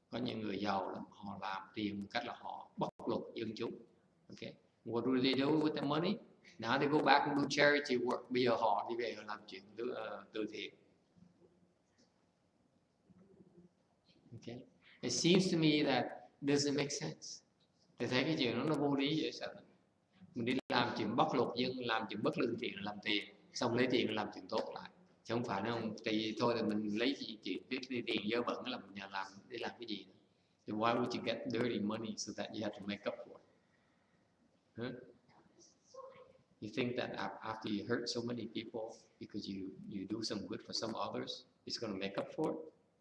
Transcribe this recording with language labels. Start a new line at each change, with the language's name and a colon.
Vietnamese: Có những người giàu lắm, họ làm tiền một cách là họ bóc lột dân chúng.
English: Okay? What do they do with the money? Now they go back and do charity work.
Vietnamese: Bây giờ họ đi về làm chuyện từ thiện.
English: Okay? It seems to me that doesn't make sense.
Vietnamese: Tôi thấy cái chuyện đó nó vô lý vậy sao? Mình đi làm chuyện bóc lột dân, làm chuyện bất lương thiện làm tiền, xong lấy tiền làm chuyện tốt lại. Chứ không phải nó thì thôi thì mình lấy chuyện cái tiền dơ bẩn làm nhà làm để làm cái gì nữa.
English: So why would you get dirty money so that you have to make up for it? Huh? You think that after you hurt so many people because you do some good for some others, it's going to make up for it?